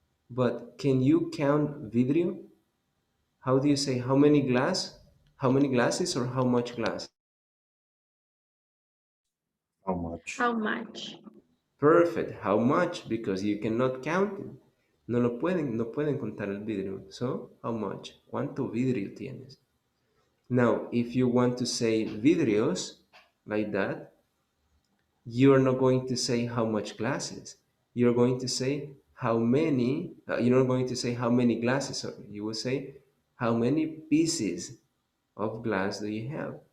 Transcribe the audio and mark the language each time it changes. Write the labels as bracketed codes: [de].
[en] But can you count vidrio? How do you say how many glass? How many glasses or how much glass? How much? How much? Perfect. How much? Because you cannot count it. [es] No pueden contar el vidrio. [en] So, how much? [es] ¿Cuánto vidrio tienes? [en] Now, if you want to say vidrios like that, you're not going to say how much glasses. You're going to say how many, you're not going to say how many glasses. Sorry. You will say how many pieces of glass do you have?